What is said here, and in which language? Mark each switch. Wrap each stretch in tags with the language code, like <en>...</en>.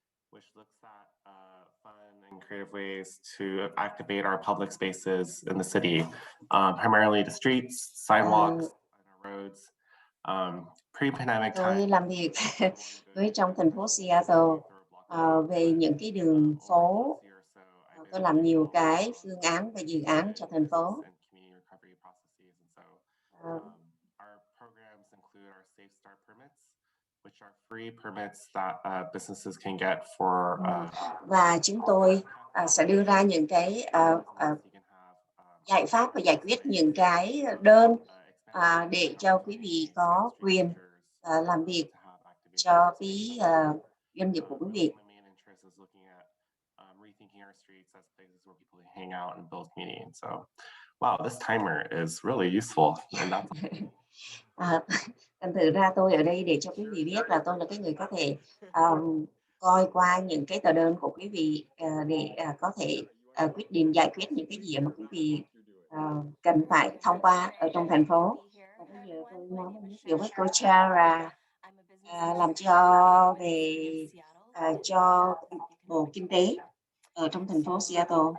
<en>Which looks at fun and creative ways to activate our public spaces in the city, primarily the streets, sidewalks, and our roads. Pre-pandemic time.</en> <vi>Tôi làm việc với trong thành phố Seattle về những cái đường phố. Tôi làm nhiều cái phương án và dự án cho thành phố.</vi> <en>Our programs include our Safe Start permits, which are free permits that businesses can get for.</en> <vi>Và chúng tôi sẽ đưa ra những cái giải pháp và giải quyết những cái đơn để cho quý vị có quyền làm việc cho cái doanh nghiệp của quý vị.</vi> <en>Rethinking our streets as places where people can hang out and build community. So, wow, this timer is really useful. And that's...</en> <vi>Thành thử ra tôi ở đây để cho quý vị biết là tôi là cái người có thể coi qua những cái tờ đơn của quý vị để có thể quyết định giải quyết những cái gì mà quý vị cần phải thông qua ở trong thành phố. Và bây giờ tôi nói điều với cô Chara làm cho về cho bộ kinh tế ở trong thành phố Seattle.</vi>